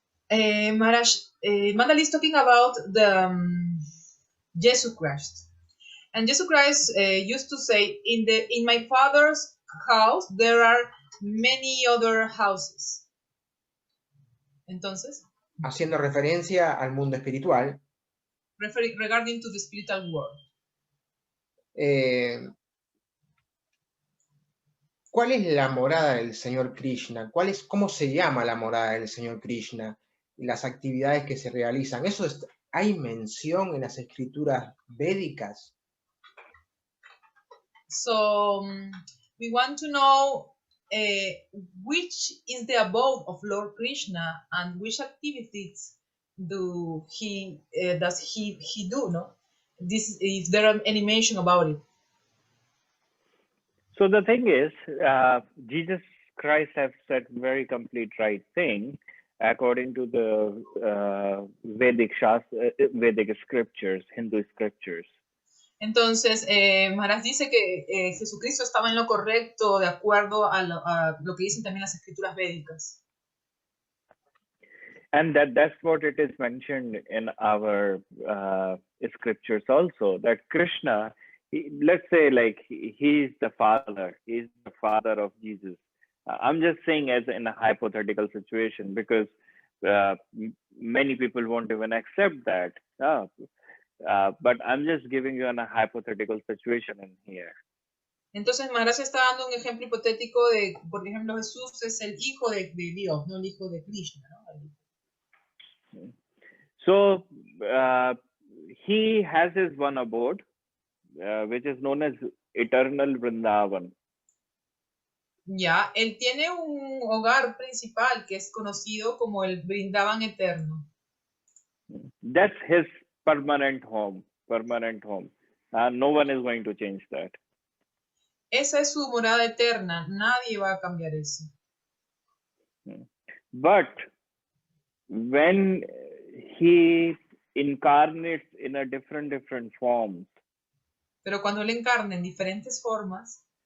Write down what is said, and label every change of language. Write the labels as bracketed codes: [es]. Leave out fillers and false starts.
[en] Maharaj, Mandal is talking about the Jesus Christ. And Jesus Christ used to say, in my Father's house there are many other houses. [es] Entonces, haciendo referencia al mundo espiritual. [en] Regarding to the spiritual world. [es] ¿Cuál es la morada del Señor Krishna? ¿Cómo se llama la morada del Señor Krishna? Y las actividades que se realizan. ¿Hay mención en las escrituras védicas? [en] So, we want to know which is the abode of Lord Krishna and which activities does he do, no? If there are any mention about it. So the thing is, Jesus Christ has said very complete right thing according to the Vedic scriptures, Hindu scriptures. [es] Entonces, Maharaj dice que Jesucristo estaba en lo correcto de acuerdo a lo que dicen también las escrituras védicas. [en] And that's what it is mentioned in our scriptures also, that Krishna, let's say like he's the father of Jesus. I'm just saying as in a hypothetical situation, because many people won't even accept that. But I'm just giving you a hypothetical situation in here. [es] Entonces Maharaj está dando un ejemplo hipotético de, por ejemplo, Jesús es el hijo de Dios, no el hijo de Krishna, ¿no? [en] So he has his one abode, which is known as Eternal Vrindavan. [es] Ya, él tiene un hogar principal que es conocido como el Vrindavan eterno. [en] That's his permanent home. No one is going to change that. [es] Esa es su morada eterna. Nadie va a cambiar eso. [en] But when he incarnates in a different forms. [es] Pero cuando él encarna en diferentes formas.